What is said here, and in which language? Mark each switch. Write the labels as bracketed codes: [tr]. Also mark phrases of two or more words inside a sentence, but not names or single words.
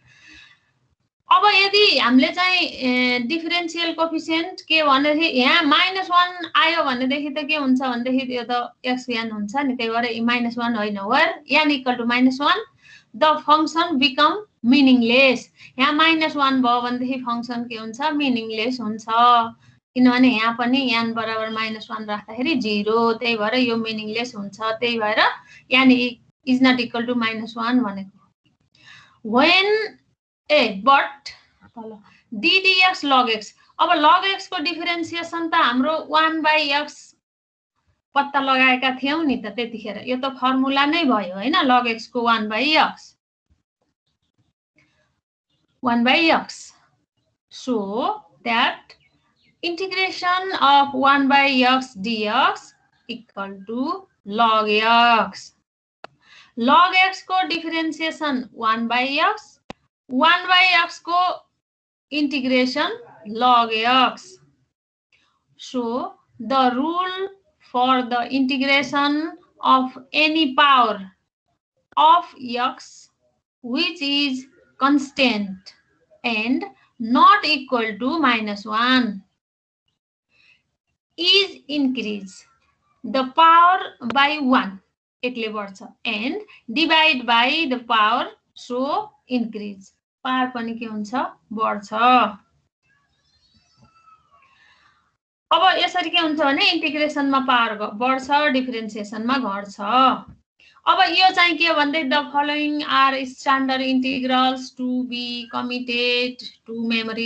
[ne] अब यदि हामीले चाहिँ [en] differential coefficient [ne] के भनेदेखि यहाँ -1 आयो भनेदेखि त के हुन्छ भनेदेखि यो त xn हुन्छ नि, त्यही भएर -1 होइन [en] where n equal to -1 the function become meaningless. [ne] यहाँ -1 भयो भनेदेखि फङ्सन के हुन्छ मिनिङलेस हुन्छ, किनभने यहाँ पनि n बराबर -1 राख्दाखेरि 0, त्यही भएर यो मिनिङलेस हुन्छ। त्यही भएर n [en] is not equal to [ne] -1 भनेको। [en] when but [ne] d dx log x, अब log x को डिफरेन्सिएसन त हाम्रो 1/x पत्ता लगाएका थियौं नि त त्यतिखेर, यो त फर्मुला नै भयो हैन। [en] log x को 1/x so that integration of 1/x dx equal to log x। [ne] log x को डिफरेन्सिएसन 1/x, 1/x को integration log x। [en] So the rule for the integration of any power of x which is constant and not equal to -1 is increase the power by 1 એટલે બઢ્छ and divide by the power so increase [ne] पावर पनि के हुन्छ बढ्छ। अब यसरी के हुन्छ भने इन्टिग्रेसनमा पावर बढ्छ डिफरेन्सिएसनमा घट्छ। अब यो चाहिँ के भन्दै [en] the following are standard integrals to be committed to memory.